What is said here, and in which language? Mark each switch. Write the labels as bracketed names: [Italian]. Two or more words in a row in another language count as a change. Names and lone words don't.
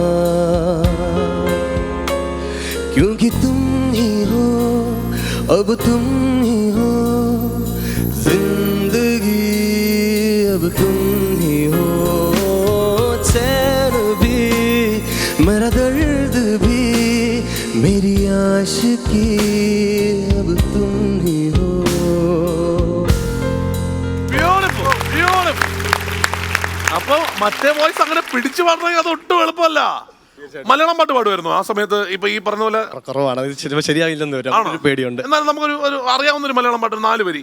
[Hindi] क्योंकि तुम ही हो, अब तुम ही हो जिंदगी, अब तुम ही हो. चैन भी मेरा दर्द भी मेरी आशिकी, अब तुम ही हो. [Malayalam] അപ്പൊ മറ്റേ വോയിസ് അങ്ങനെ പിടിച്ചു പാടണമെങ്കിൽ അത് ഒട്ടും എളുപ്പമല്ല. മലയാളം പാട്ട് പാടുമായിരുന്നു ആ സമയത്ത്? ഇപ്പൊ ഈ പറഞ്ഞ പോലെ കുറവാണ്, ശരിയായില്ലെന്ന് വരും, പേടിയുണ്ട്. എന്നാലും നമുക്കൊരു അറിയാവുന്ന ഒരു മലയാളം പാട്ട് 4 വരി.